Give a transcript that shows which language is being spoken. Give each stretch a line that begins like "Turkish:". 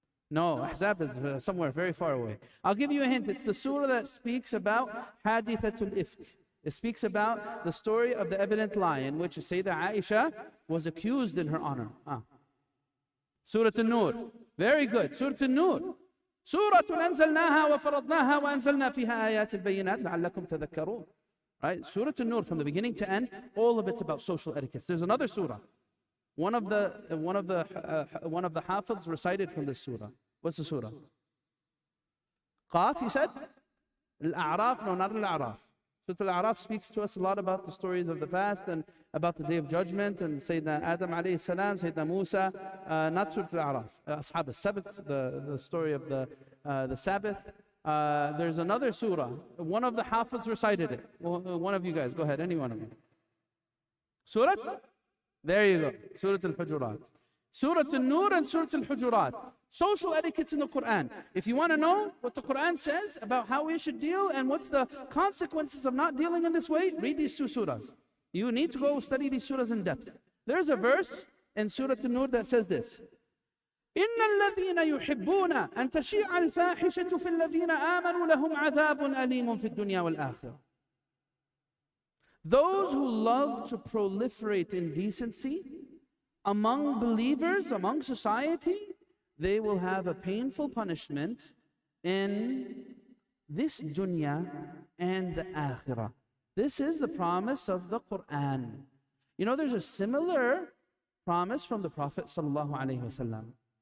English: No, Ahzab is somewhere very far away. I'll give you a hint. It's the surah that speaks about Hadithatul Ifk. It speaks about the story of the evident lie in which Sayyidah Aisha was accused in her honor. Surah An-Nur. Very good. Surah An-Nur.
Arabic: Surah أنزلناها وفرضناها وأنزلنا فيها آيات بينات لعلكم تذكرون.
English: Right? Surah An-Nur, from the beginning to end, all of it's about social etiquette. There's another surah. One of the Hafiz recited from this surah. What's the surah? Qaf, you said? Al-A'raf? No, not Al-A'raf. Surah Al-A'raf speaks to us a lot about the stories of the past and about the Day of Judgment and Sayyidina Adam alayhi salam, Sayyidina Musa, not Surah Al-A'raf, Ashab al-Sabt, the story of the Sabbath. There's another surah. One of the Hafiz recited it. One of you guys, go ahead, any one of you. Surah? There you go. Surah Al-Hujurat. Surah An-Nur and Surah Al-Hujurat. Social etiquettes in the Quran. If you want to know what the Quran says about how we should deal and what's the consequences of not dealing in this way, read these two surahs. You need to go study these surahs in depth. There's a verse in Surah An-Nur that says this.
Arabic: إن الذين يحبون أن تشيع الفاحشة في الذين آمنوا لهم عذاب أليم في الدنيا والآخرة.
English: Those who love to proliferate indecency among believers, among society, they will have a painful punishment in this dunya and the akhirah. This is the promise of the Quran. You know, there's a similar promise from the Prophet sallallahu alaihi wasallam.